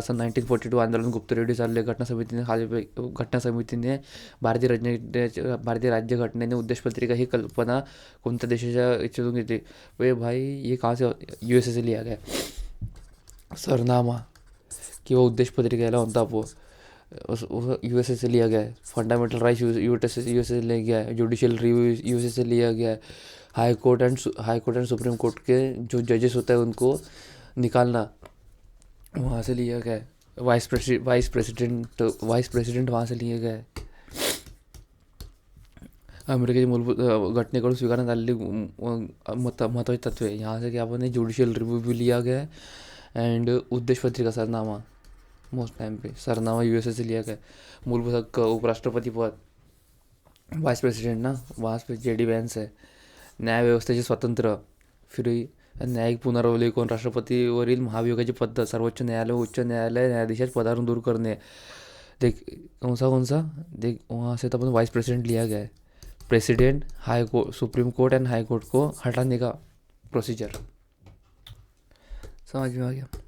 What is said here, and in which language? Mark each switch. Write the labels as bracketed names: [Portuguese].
[Marathi] 1942 आंदोलन गुप्त रेडिओ चालले. घटना समितीने भारतीय राज्यघटनेने उद्देशपत्रिका ही कल्पना कोणत्या देशाच्या इच्छेतून घेतली? [Hindi] वे भाई ये कहाँ से USA से लिया गया. [Marathi] सरनामा किंवा उद्देशपत्रिका याला म्हणतो आपण. [Hindi] USA से लिया गया है. फंडामेंटल राइट्स USA से लिया गया है. जुडिशियल रिव्यू USA से लिया गया है. High court and supreme court के जो जजेस होता है उनको निकालना वहाँ से लिया गया है. वाइस प्रेसिडेंट वहाँ से लिया गया है. [Marathi] अमेरिकेची मूलभूत घटनेकडून स्वीकारण्यात आलेली महत्त्वाची तत्वे. [Hindi] यहाँ से क्या आपण जुडिशियल रिव्यू भी लिया गया है एंड उद्देशपत्रिका सरनामा मोस्ट टाइम पे सरनामा USA से लिया गया. मूलभूत हक्क. उपराष्ट्रपती पद. वाइस प्रेसिडेंट ना वहाँ पे JD व्हॅन्स है. [Marathi] न्याय व्यवस्थेचे स्वातंत्र्य. फिर न्यायिक पुनरावलोकन. राष्ट्रपतीवरील महाभियोगाची पद्धत. सर्वोच्च न्यायालय उच्च न्यायालय न्यायाधीशाच्या पदावरून दूर करणे. [Hindi] देख कौन सा, देख वहाँ से तो अपन वाइस प्रेसिडेंट लिया गया है। President, high court, supreme court and high court को हटाने का प्रोसीजर समझ में आ गया।